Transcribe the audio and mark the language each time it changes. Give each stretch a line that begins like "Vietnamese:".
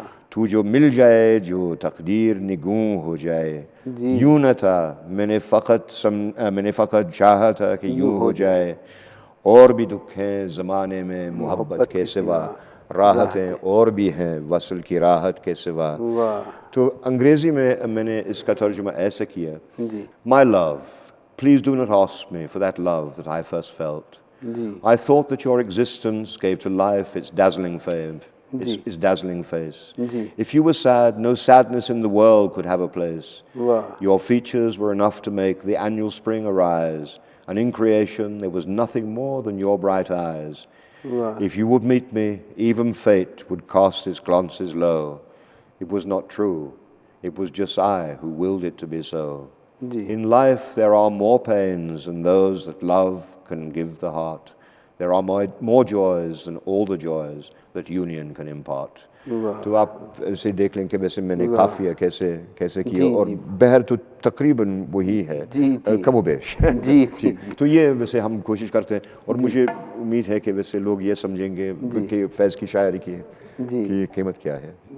Urdu: تو جو مل جائے جو تقدیر نگوں ہو جائے، یوں نہ تھا میں نے فقط چاہا تھا کہ یوں ہو جائے، اور بھی دکھ ہیں زمانے میں محبت کے سوا، راحتیں اور بھی ہیں وصل کی راحت کے سوا. تو انگریزی میں نے اس کا ترجمہ ایسا کیا:
English: My love, please do not ask me for that love that I first felt. I thought that your existence gave to life its dazzling fame, its dazzling face. If you were sad, no sadness in the world could have a place. Your features were enough to make the annual spring arise, and in creation there was nothing more than your bright eyes. If you would meet me, even fate would cast its glances low. It was not true. It was just I who willed it to be so. In life there are more pains than those that love can give the heart. There are more joys than all the joys that union can impart.
Urdu: تو آپ اسے دیکھ لیں کہ ویسے میں نے قافیہ کیسے کیا اور بہر تو تقریباً وہی ہے کم و بیش. تو یہ ویسے ہم کوشش کرتے ہیں اور مجھے امید ہے کہ ویسے لوگ یہ سمجھیں گے کہ فیض کی شاعری کی قیمت کیا ہے.